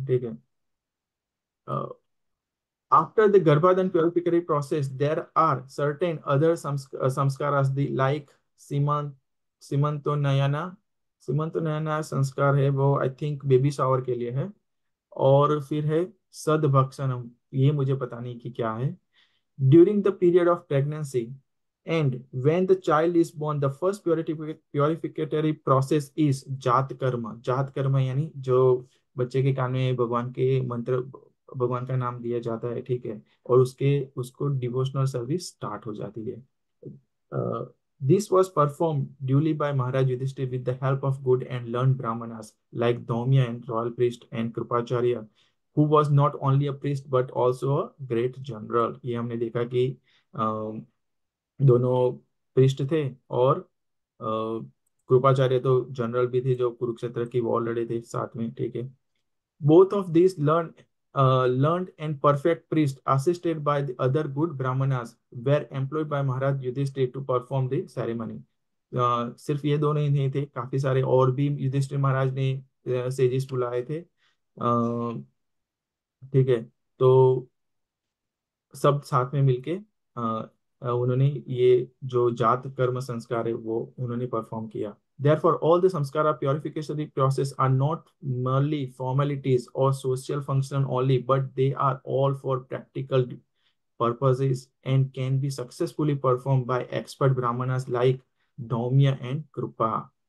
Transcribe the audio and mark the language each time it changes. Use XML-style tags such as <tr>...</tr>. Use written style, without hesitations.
<en>ठीक है, after the Garbhadan purificatory process, there are certain other samskaras the like simant Simantonnayana</en> <hi>संस्कार है, वो आई थिंक बेबी शावर के लिए है। और फिर है सदभक्षणम, ये मुझे पता नहीं कि क्या है।</hi> <en>During the period of pregnancy and when the child is born, the first purificatory process is Jatakarma.</en> <hi>जात कर्म यानी जो बच्चे के कान में भगवान के मंत्र, भगवान का नाम दिया जाता है। ठीक है, और उसको डिवोशनल सर्विस स्टार्ट हो जाती है।</hi> <en>This was performed duly by Maharaj Yudhishthir with the help of good and learned brahmanas like Dhaumya and royal priest and Krupacharya. who was not only a priest but also a great general।</en> <hi>ये हमने देखा कि दोनों priest थे, और कृपाचार्य तो general भी थे जो कुरुक्षेत्र की वॉर लड़े थे साथ में, ठीक है।</hi> <en>Both of these learned and perfect priests, assisted by the other good brahmanas, were employed by Maharaj Yudhishthir to perform the ceremony।</en> <hi>सिर्फ ये दोनों ही नहीं थे, काफी सारे और भी युधिष्ठिर महाराज ने सेजिस बुलाए थे, ठीक है। तो सब साथ में मिलके उन्होंने ये जो जात कर्म संस्कार है वो उन्होंने परफॉर्म किया।</hi> <en>Therefore, all the samskara purification process are not merely formalities or social function only, but they are all for practical purposes and can be successfully performed by expert brahmanas like Dhaumya and Krupa।</en>